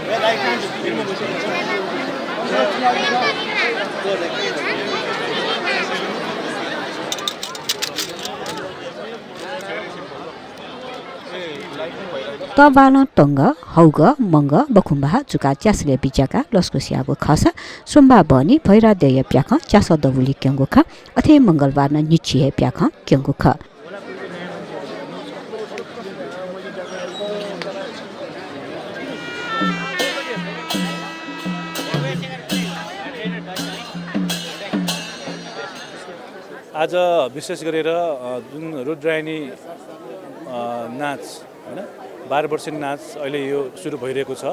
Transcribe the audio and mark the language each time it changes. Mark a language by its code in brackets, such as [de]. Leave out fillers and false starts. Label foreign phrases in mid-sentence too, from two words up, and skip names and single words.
[new] तबाल टंग हौग मंग बखुम्बा चुका च्यासले बिचाका लस्कुसियाको खसा सोमबार बनी भैरा देय प्याख च्यास दबुली क्यंगु ख अथे मंगलबार न निचिए प्याख क्यंगु ख [ne] आज विशेष गरेर जुन रुद्रायणी नाच हैन 12 वर्षे नाच अहिले यो सुरु भइरहेको छ।